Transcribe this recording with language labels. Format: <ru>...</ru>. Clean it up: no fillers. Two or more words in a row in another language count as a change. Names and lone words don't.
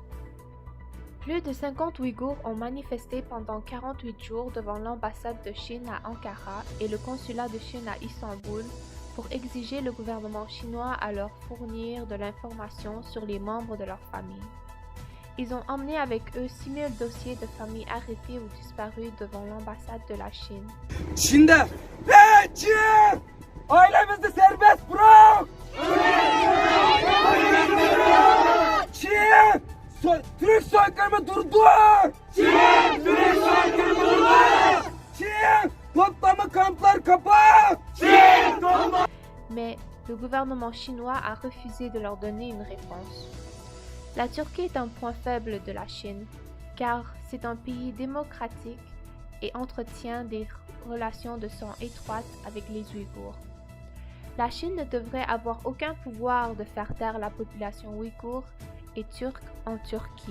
<fr>Plus de 50 Ouïghours ont manifesté pendant 48 jours devant l'ambassade de Chine à Ankara et le consulat de Chine à Istanbul pour exiger le gouvernement chinois à leur fournir de l'information sur les membres de leur famille. Ils ont emmené avec eux 6000 dossiers de familles arrêtées ou disparues devant l'ambassade de la Chine.</fr> <tr>Çin'de Çin! Ailemizi serbest bırak! Çin! Türk soykırımı durdur! Çin! Türk soykırımı durdur! Çin! Toplama kamplar kapat! Çin!</tr> <fr>Mais le gouvernement chinois a refusé de leur donner une réponse. La Turquie est un point faible de la Chine, car c'est un pays démocratique et entretient des relations de sang étroites avec les Ouïghours. La Chine ne devrait avoir aucun pouvoir de faire taire la population ouïghour et turque en Turquie.</fr>